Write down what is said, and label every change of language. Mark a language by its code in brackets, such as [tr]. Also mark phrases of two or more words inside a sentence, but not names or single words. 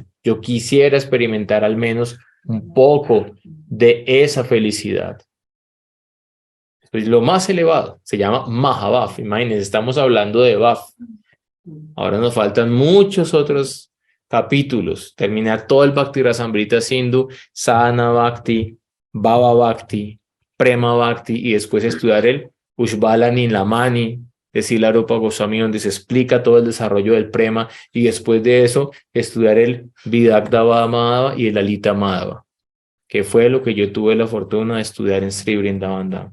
[es] Yo quisiera experimentar al menos un poco de esa felicidad. Pues lo más elevado se llama Mahabhav. Imagínense, estamos hablando de Bhav. Ahora nos faltan muchos otros capítulos, terminar todo el Bhakti Rasamrita Sindhu, Sadhana Bhakti, Bhava Bhakti, Prema Bhakti y después estudiar el Ushbala Nilamani de Srila Rupa Goswami, donde se explica todo el desarrollo del Prema y después de eso estudiar el Vidagdha Madhava y el Lalita Madhava, que fue lo que yo tuve la fortuna de estudiar en Sri Vrindavan Dham.